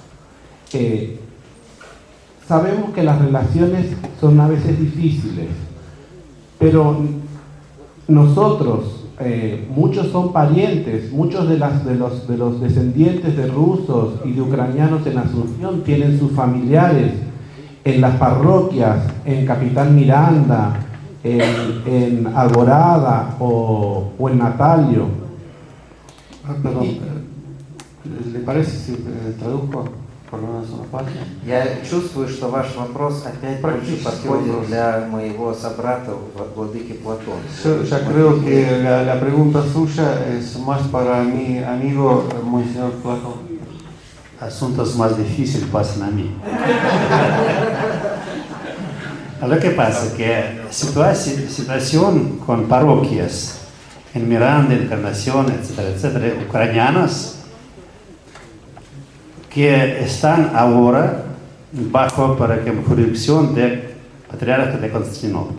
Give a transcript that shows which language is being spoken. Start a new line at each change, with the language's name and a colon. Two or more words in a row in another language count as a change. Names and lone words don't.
Spanish: Sabemos que las relaciones son a veces difíciles, pero nosotros, muchos son parientes, muchos de los descendientes de rusos y de ucranianos en Asunción tienen sus familiares en las parroquias, en Capitán Miranda, en Alborada o en Natalio. Perdón, ¿le parece si traduzco por lo menos una parte?
Russian: Я чувствую, что ваш вопрос опять больше подходит для моего собрата владыки Платона.
Spanish: Yo creo que la pregunta suya es más para mi amigo Monseñor Platón. Asuntos más difíciles pasan a mí. Lo que pasa es que situación con parroquias en Miranda, Encarnación, etcétera, ucranianas, que están ahora bajo, por ejemplo, jurisdicción del Patriarca de Constantinopla.